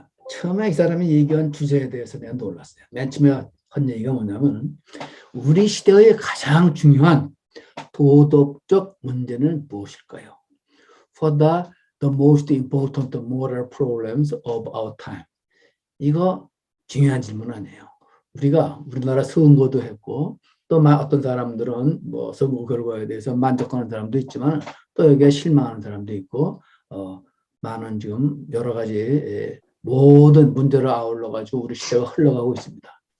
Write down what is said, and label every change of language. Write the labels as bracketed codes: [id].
[ko] 처음에 이 사람이 얘기한 주제에 대해서 내가 놀랐어요. 맨 처음에 한 얘기가 뭐냐면 우리 시대의 가장 중요한 도덕적 문제는 무엇일까요? [en] For the most important moral problems of our time. [ko] 이거 중요한 질문 아니에요. 우리나라 선거도 했고 또 어떤 사람들은 선거 결과에 대해서 만족하는 사람도 있지만 또 여기에 실망하는 사람도 있고 많은 지금 여러 가지 모든 문제를 아울러 가지고 우리 시대가 흘러가고 있습니다.